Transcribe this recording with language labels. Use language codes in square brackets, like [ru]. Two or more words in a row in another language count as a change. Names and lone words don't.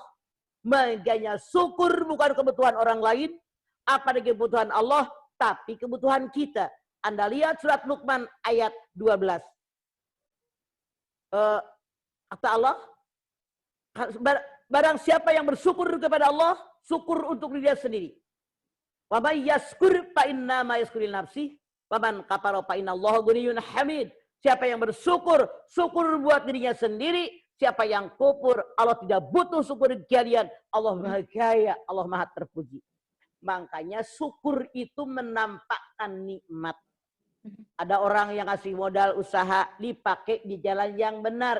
[id] Makanya syukur bukan kebutuhan orang lain, apa kebutuhan Allah, tapi kebutuhan kita. Anda lihat surat Luqman ayat 12. Kata Allah, barang siapa yang bersyukur kepada Allah, syukur untuk dirinya sendiri. [ar] ومن يشكر فإنما يشكر لنفسه ومن كفر فإن الله غني حميد. [id] Siapa yang bersyukur, syukur buat dirinya sendiri. Siapa yang kufur, Allah tidak butuh syukur kalian. Allah Maha Kaya, Allah Maha Terpuji. Makanya syukur itu menampakkan nikmat. Ada orang yang kasih modal usaha dipakai di jalan yang benar.